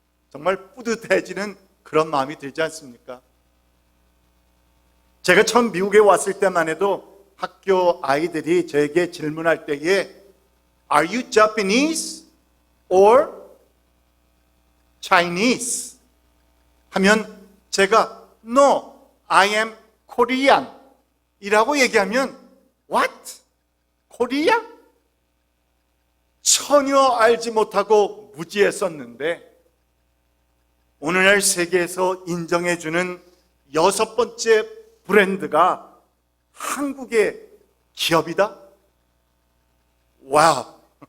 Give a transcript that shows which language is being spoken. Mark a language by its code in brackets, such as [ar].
[ko] 정말 뿌듯해지는 그런 마음이 들지 않습니까? 제가 처음 미국에 왔을 때만 해도 학교 아이들이 저에게 질문할 때에 [en] Are you Japanese or Chinese? [ko] 하면 제가 [en] No, I am Korean [ko] 이라고 얘기하면 [en] What? Korea? [ko] 전혀 알지 못하고 무지했었는데 오늘날 세계에서 인정해주는 6번째 브랜드가 한국의 기업이다? 와우!